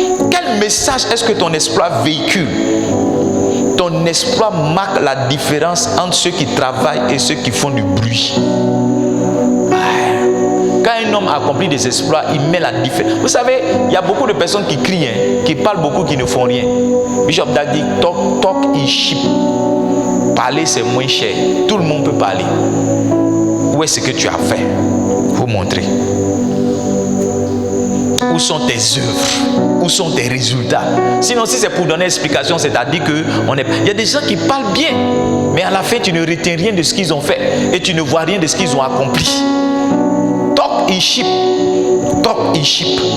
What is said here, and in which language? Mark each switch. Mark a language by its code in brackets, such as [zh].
[fr] Quel message est-ce que ton exploit véhicule? Ton exploit marque la différence entre ceux qui travaillent et ceux qui font du bruit. Quand un homme accomplit des exploits, il met la différence. Vous savez, il y a beaucoup de personnes qui crient, qui parlent beaucoup, qui ne font rien. [en] Bishop Dag [fr] dit, [en] talk is cheap. [fr] Parler, c'est moins cher. Tout le monde peut parler. Où est-ce que tu as fait? Vous montrer. Où sont tes œuvres? Où sont tes résultats? Sinon, si c'est pour donner explication, c'est-à-dire que il y a des gens qui parlent bien, mais à la fin, tu ne retiens rien de ce qu'ils ont fait et tu ne vois rien de ce qu'ils ont accompli. [en] Talk is cheap. Talk is cheap.